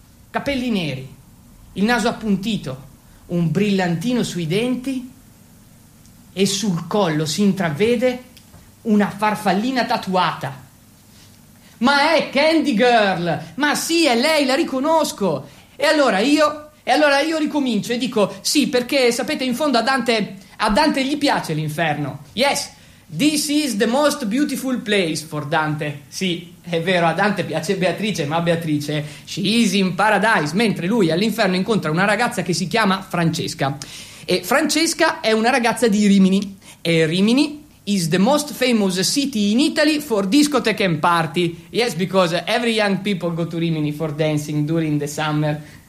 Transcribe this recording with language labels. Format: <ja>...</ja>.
<it>Capelli neri, il naso appuntito, un brillantino sui denti e sul collo si intravede una farfallina tatuata. Ma è Candy Girl! Ma sì, è lei, la riconosco! E allora io ricomincio e dico sì, perché sapete, in fondo a Dante gli piace l'inferno.</it> <en>Yes, this is the most beautiful place for Dante.</en> <it>Sì, è vero, a Dante piace Beatrice, ma Beatrice,</it> <en>she is in paradise,</en> <it>mentre lui all'inferno incontra una ragazza che si chiama Francesca. E Francesca è una ragazza di Rimini.</it> <en>E Rimini is the most famous city in Italy for discotheque and party. Yes, because every young people go to Rimini for dancing during the summer.</en>